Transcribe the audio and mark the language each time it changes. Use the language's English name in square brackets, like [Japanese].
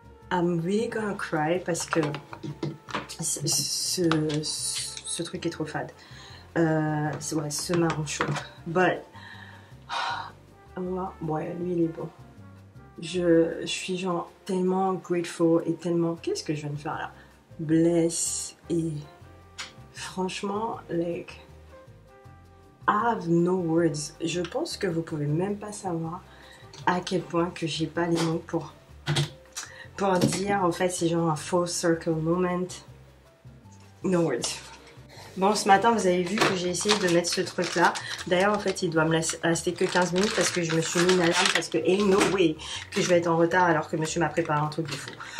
[English] I'm really gonna cry [French] parce que ce truc est trop fade. Ouais, ce marron chaud. But ouais, lui il est bon. Je suis genre tellement grateful et tellement... Qu'est-ce que je viens de faire là? [English] Bless [French] et franchement, [English] like, I have no words. [French] Je pense que vous pouvez même pas savoir à quel point que j'ai pas les mots pour dire. En fait, c'est genre un full circle moment. [English] No words. [French] Bon, ce matin, vous avez vu que j'ai essayé de mettre ce truc-là. D'ailleurs, en fait, il doit me rester que 15 minutes parce que je me suis mis une alarme parce que [English] ain't no way [French] que je vais être en retard alors que monsieur m'a préparé un truc de fou.